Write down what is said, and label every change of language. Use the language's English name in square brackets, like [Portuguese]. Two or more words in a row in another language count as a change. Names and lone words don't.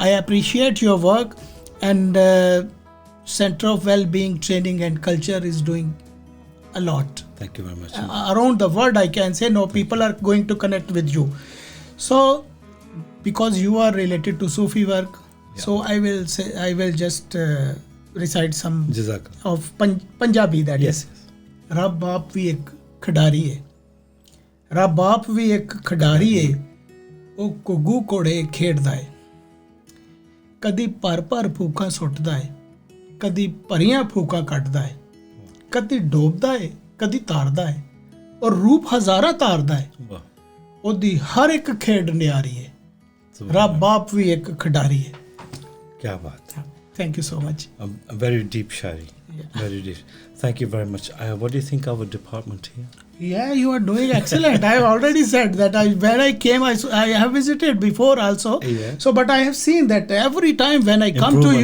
[English] I appreciate your work, and Center of Wellbeing Training and Culture is doing a lot. Thank you very much. Around the world, I can say, people are going to connect with you. So because you are related to Sufi work, so I will just recite some Jazakallah. of Punjabi, that Yes. [Punjabi] is. ਰੱਬ ਬਾਪ ਵੀ ਇੱਕ ਖਿਡਾਰੀ ਹੈ, ਰੱਬ ਬਾਪ ਵੀ ਇੱਕ ਖਿਡਾਰੀ ਹੈ, ਉਹ ਘੁੱਗੂ ਘੋੜੇ ਖੇਡਦਾ ਹੈ, ਕਦੀ ਭਰ ਫੂਕਾਂ ਸੁੱਟਦਾ ਹੈ, ਕਦੀ ਭਰੀਆਂ ਫੂਕਾਂ ਕੱਢਦਾ ਹੈ, ਕਦੀ ਡੋਬਦਾ ਹੈ, ਕਦੀ ਤਾਰਦਾ ਹੈ, ਔਰ ਰੂਪ ਹਜ਼ਾਰਾਂ ਤਾਰਦਾ ਹੈ, [English] Wow. [Punjabi] ਉਹਦੀ ਹਰ ਇੱਕ ਖੇਡ ਨਿਆਰੀ ਹੈ, ਰੱਬ ਬਾਪ ਵੀ ਇੱਕ ਖਿਡਾਰੀ ਹੈ. [Hindi] क्या बात. [English] Thank you so much. A very deep shari. Very deep. Thank you very much. What do you think of our department here? Yeah, you are doing excellent. I have already said that when I came, I have visited before also. Yeah. So, but I have seen that every time when I come to